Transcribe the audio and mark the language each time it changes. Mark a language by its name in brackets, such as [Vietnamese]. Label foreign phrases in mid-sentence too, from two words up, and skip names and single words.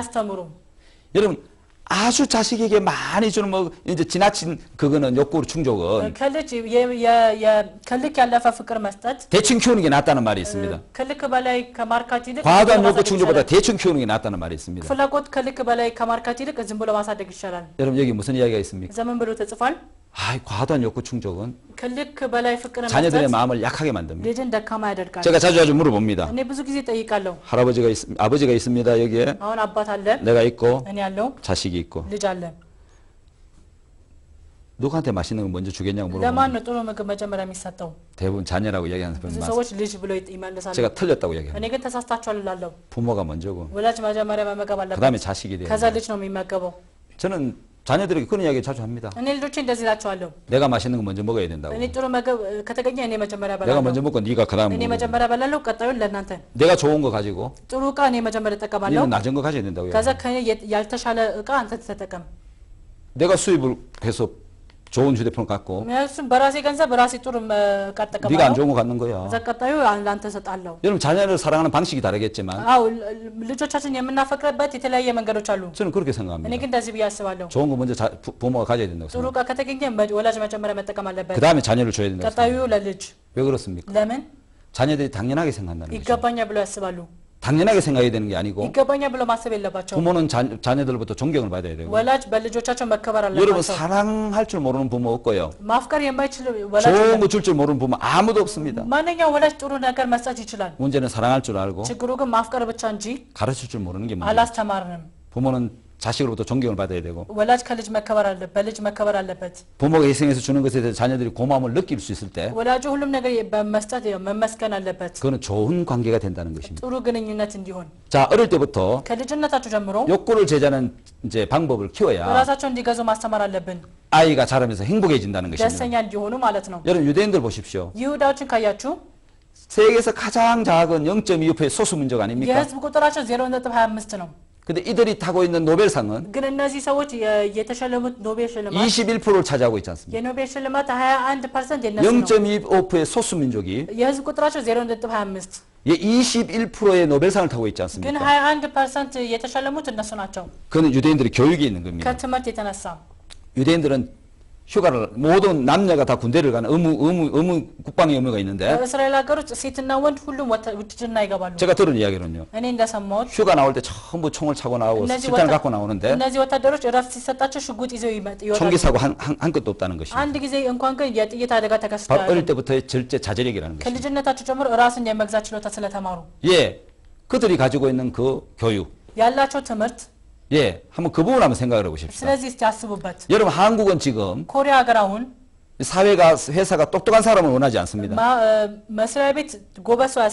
[Amharic] አያስተምሩም [Korean] 여러분 아주 자식에게 많이 주는 뭐 이제 지나친 그거는 욕구 충족은 [Amharic] ከልጅ ከልክ ያለፈ ፍቅር መስጠት [Korean] 대충 키우는 게 낫다는 말이 있습니다. [Amharic] ከልክ በላይ ከማርካት ይልቅ [Korean] 과도한 [Amharic] ዝም ብሎ [Korean] 욕구 [Amharic] ማሳደግ [Korean] 충족보다 [Amharic] ይሻላል። [Korean] 대충 키우는 게 낫다는 말이 있습니다. [Amharic] ፍላጎት ከልክ በላይ ከማርካት ይልቅ ዝም ብሎ ማሳደግ ይሻላል [Korean] 여러분 여기 무슨 이야기가 있습니까? [Amharic] ዘመን ብሎ ተጽፏል [Korean] 아, 과도한 욕구 충족은 [Amharic] ከልክ በላይ ፍቅር [Korean] 자녀들의 [Amharic] መስጠት [Korean] 마음을 약하게 만듭니다. [Amharic] ልጅን ደካማ ያደርጋል [Korean] 제가 자주 물어봅니다. [Amharic] እኔ ብዙ ጊዜ ጠይቃለሁ [Korean] 아버지가 있습니다. 여기에 [Amharic] አሁን አባት አለ [Korean] 내가 있고 [Amharic] እኔ ያለው [Korean] 자식이 있고 [Amharic] ልጅ አለ [Korean] 누구한테 맛있는 거 먼저 주겠냐고 [Amharic] ለማን [Korean] 물어보면 [Amharic] ነው ጥሩ ምግብ መጀመሪያ የሚሰጠው [Korean] 대부분 자녀라고 얘기하는 [Amharic] ብዙ [Korean] 사람이 많습니다. [Amharic] ሰዎች ልጅ ብሎ ይመልሳሉ [Korean] 제가 틀렸다고 얘기합니다. [Amharic] እኔ ግን ተሳስታችኋል እላለሁ [Korean] 부모가 먼저고 [Amharic] ወላጅ መጀመሪያ መመገብ አለበት [Korean] 그다음에 자식이 돼요. [Amharic] ከዛ ልጅ ነው የሚመገበው [Korean] 저는 자녀들에게 그런 이야기 자주 합니다. [Amharic] እኔ ልጆቼ እንደዚህ እላቸዋለሁ [Korean] 내가 맛있는 거 먼저 먹어야 된다고. [Amharic] እኔ ጥሩ ምግብ ከተገኘ እኔ መጀመሪያ [Korean] 내가 [Amharic] በላለሁ [Korean] 먼저 먹고 네가 그다음 [Amharic] እኔ [Korean] 먹어. [Amharic] መጀመሪያ በላለሁ ቀጣዩን ለእናንተ [Korean] 내가 좋은 거 가지고 [Amharic] ጥሩ እቃ እኔ መጀመሪያ እጠቀማለሁ [Korean] 너는 낮은 거 가져야 된다고. [Amharic] ከዛ ከኔ ያልተሻለ እቃ አንተ ተጠቀም [Korean] 내가 수입을 해서 좋은 휴대폰 갖고 [Amharic] እሱም በራሴ ገንዘብ በራሴ ጥሩ እቃ [Korean] 네가 안 [Amharic] እጠቀማለሁ [Korean] 좋은 거 갖는 거야. [Amharic] ከዛ ቀጣዩ ለአንተ እሰጣለሁ [Korean] 여러분 자녀를 사랑하는 방식이 다르겠지만 [Amharic] አዎ ልጆቻችን የምናፈቅርበት የተለያየ መንገዶች አሉ [Korean] 저는 그렇게 [Amharic] እኔ [Korean] 생각합니다. [Amharic] ግን እንደዚህ ብዬ አስባለሁ [Korean] 좋은 거 먼저 부모가 가져야 된다고 [Amharic] ጥሩ [Korean] 생각합니다. [Amharic] እቃ ከተገኘ ወላጅ መጀመሪያ መጠቀም አለበት [Korean] 그 다음에 자녀를 줘야 된다고 [Amharic] ቀጣዩ [Korean] 생각합니다. [Amharic] ለልጅ [Korean] 왜 그렇습니까? [Amharic] ለምን [Korean] 자녀들이 당연하게 생각한다는 거죠. [Amharic] ይገባኛል ብለው ያስባሉ [Korean] 당연하게 생각해야 되는 게 아니고 [Amharic] ይገባኛል ብለው ማሰብ የለባቸው [Korean] 부모는 자녀들로부터 존경을 받아야 되고 [Amharic] ወላጅ በልጆቻቸው መከበር [Korean] 여러분 [Amharic] አለባቸው [Korean] 사랑할 줄 모르는 부모 없고요. [Amharic] ማፍቀር የማይችል ወላጅ [Korean] 좋은 거 줄 줄 모르는 부모 아무도 없습니다. [Amharic] ማንኛውም ወላጅ ጥሩ ነገር መስጠት ይችላል [Korean] 문제는 사랑할 줄 알고 [Amharic] ችግሩ ግን ማፍቀር ብቻ እንጂ [Korean] 가르칠 줄 모르는 게 문제예요. [Amharic] አላስተማርንም [Korean] 부모는 자식으로부터 존경을 받아야 되고 [Amharic] ወላጅ ከልጅ መከበር አለበት በልጅ መከበር አለበት [Korean] 부모가 희생해서 주는 것에 대해서 자녀들이 고마움을 느낄 수 있을 때 [Amharic] ወላጁ ሁሉም ነገር በመስጠት መመስገን አለበት [Korean] 그거는 좋은 관계가 된다는 것입니다. [Amharic] ጥሩ ግንኙነት እንዲሆን [Korean] 자, 어릴 때부터 [Amharic] ከልጅነታቸው ጀምሮ [Korean] 욕구를 제자는 이제 방법을 키워야 [Amharic] ራሳቸው እንዲገዙ ማስተማር አለብን [Korean] 아이가 자라면서 행복해진다는 것입니다. [Amharic] ደስተኛ እንዲሆኑ ማለት ነው [Korean] 여러분 유대인들 보십시오. [Amharic] ይሁዳዎችን ካያችሁ [Korean] 세계에서 가장 작은 0.25의 소수 민족 아닙니까? [Amharic] የህዝብ ቁጥራቸው 0.25 ነው [Korean] 근데 이들이 타고 있는 노벨상은 [Amharic] ግን እነዚህ ሰዎች የተሸለሙት ኖቤል ሽልማት [Korean] 21%를 차지하고 있지 않습니까? [Amharic] የኖቤል ሽልማት 21% የነሱ ነው [Korean] 0.25%의 소수 민족이 [Amharic] የህዝብ ቁጥራቸው 0.25 [Korean] 21%의 노벨상을 타고 있지 [Amharic] ግን [Korean] 않습니까? [Amharic] 21% የተሸለሙት እነሱ ናቸው [Korean] 그는 유대인들의 교육이 있는 겁니다. [Amharic] ከትምህርት የተነሳ [Korean] 유대인들은 휴가를 모든 남녀가 다 군대를 가는 의무 국방의 의무가 있는데 [Amharic] በእስራኤል ሀገር ውስጥ ሴትና ወንድ ሁሉም ውትድርና ይገባሉ [Korean] 제가 들은 이야기는요. [Amharic] እኔ እንደሰማሁት [Korean] 휴가 나올 때 전부 총을 차고 나오고 [Amharic] እነዚህ [Korean] 실탄을 갖고 나오는데 [Amharic] እነዚህ ወታደሮች እረፍት ሲሰጣቸው ሽጉጥ ይዘው ይወጣሉ [Korean] 총기 사고 한 것도 없다는 것입니다. [Amharic] አንድ ጊዜ እንኳን ግን የጥይት አደጋ ተከስቶ [Korean] 바로 어릴 때부터의 절제 자제력이라는 것입니다. [Amharic] ከልጅነታቸው ጀምሮ ራስን የመግዛት ችሎታ ስለተማሩ [Korean] 예, 그들이 가지고 있는 그 교육, [Amharic] ያላቸው ትምህርት [Korean] 예, 한번 그 부분 한번 생각을 해보십시오. [Amharic] ስለዚህ እስቲ አስቡበት [Korean] 여러분 한국은 지금 [Amharic] ኮሪያ ሀገር 아ሁን [Korean] 사회가 회사가 똑똑한 사람을 원하지 않습니다. [Amharic] መስሪያ ቤት ጎበዝ ሰው